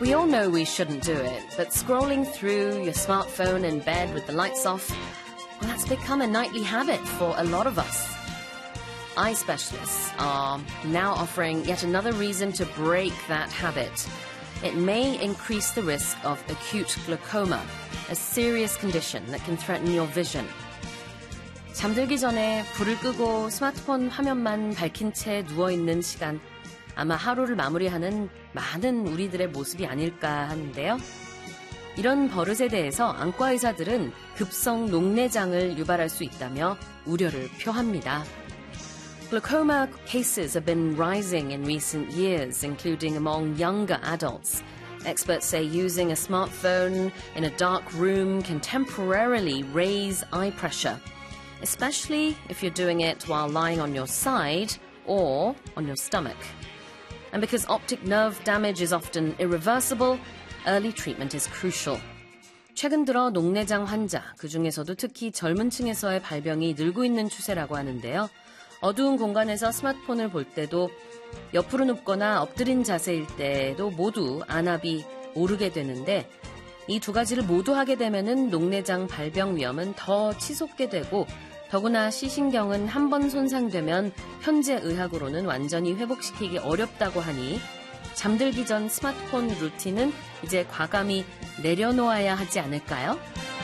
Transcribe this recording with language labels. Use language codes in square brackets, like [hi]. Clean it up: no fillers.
[en] We all know we shouldn't do it, but scrolling through your smartphone in bed with the lights off, well, that's become a nightly habit for a lot of us. Eye specialists are now offering yet another reason to break that habit. It may increase the risk of acute glaucoma, a serious condition that can threaten your vision. [ko] 잠들기 전에 불을 끄고 스마트폰 화면만 밝힌 채 누워있는 시간, 아마 하루를 마무리하는 많은 우리들의 모습이 아닐까 하는데요. 이런 버릇에 대해서 안과의사들은 급성 녹내장을 유발할 수 있다며 우려를 표합니다. [en] Glaucoma cases have been rising in recent years, including among younger adults. Experts say using a smartphone in a dark room can temporarily raise eye pressure, especially if you're doing it while lying on your side or on your stomach. And because optic nerve damage is often irreversible, early treatment is crucial. [ko] 최근 들어 녹내장 환자, 그 중에서도 특히 젊은 층에서의 발병이 늘고 있는 추세라고 하는데요. 어두운 공간에서 스마트폰을 볼 때도 옆으로 눕거나 엎드린 자세일 때도 모두 안압이 오르게 되는데 이 두 가지를 모두 하게 되면은 녹내장 발병 위험은 더 치솟게 되고 더구나 시신경은 한 번 손상되면 현재 의학으로는 완전히 회복시키기 어렵다고 하니 잠들기 전 스마트폰 루틴은 이제 과감히 내려놓아야 하지 않을까요?